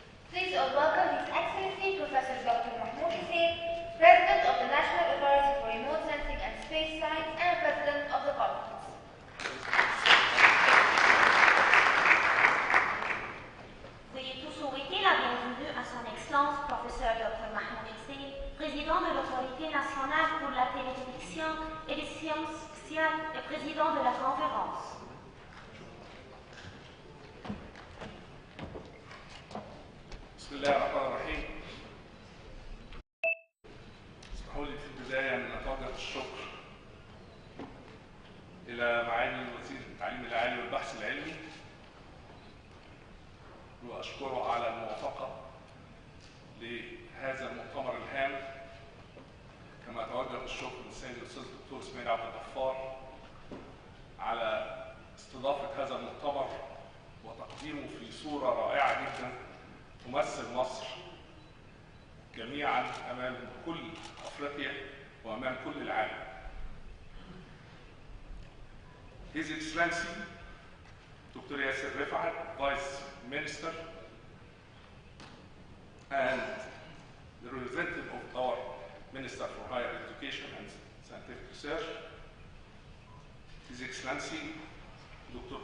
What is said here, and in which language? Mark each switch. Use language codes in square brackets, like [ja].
[en] Please all welcome His Excellency Professor Dr. Mahmoud Hussein, President of the National Authority for Remote Sensing and Space Science and President of the conference. [fr] Veuillez tous souhaiter la bienvenue à son Excellence Professeur Dr. Mahmoud Hussein, Président de l'Autorité nationale pour la télévision et les sciences spatiales et Président de la conférence. [ar] بسم الله الرحمن الرحيم. اسمحوا لي في البداية أن أتوجه الشكر إلى معالي وزير التعليم العالي والبحث العلمي وأشكره على الموافقة لهذا المؤتمر الهام، كما أتوجه الشكر للسيد الأستاذ الدكتور إسماعيل عبد الغفار على استضافة هذا المؤتمر وتقديمه في صورة رائعة جدا تمثل مصر جميعا أمام كل أفريقيا وأمام كل العالم. [en] His Excellency Dr. Yasser Rifat, Vice Minister and the representative of our Minister for Higher Education and Scientific Research, His Excellency Dr.